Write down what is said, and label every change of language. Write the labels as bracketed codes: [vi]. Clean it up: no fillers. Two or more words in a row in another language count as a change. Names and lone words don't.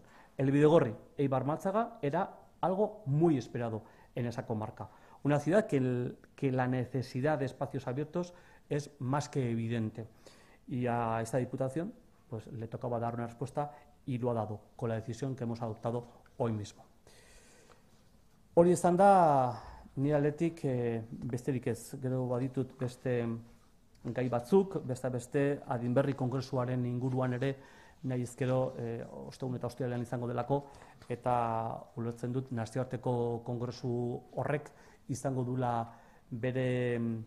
[es] El Bidegorri Eibar-Máltzaga era algo muy esperado en esa comarca, una ciudad que la necesidad de espacios abiertos es más que evidente. Y a esta Diputación pues, le tocaba dar una respuesta y lo ha dado con la decisión que hemos adoptado hoy mismo. [eu] Hori izan da, nire aldetik besterik ez, gero baditut beste gai batzuk, beste adinberri kongresuaren inguruan ere nahi izkero ostegun eta ostiralean izango delako eta ulertzen dut nazioarteko kongresu horrek izango dula bere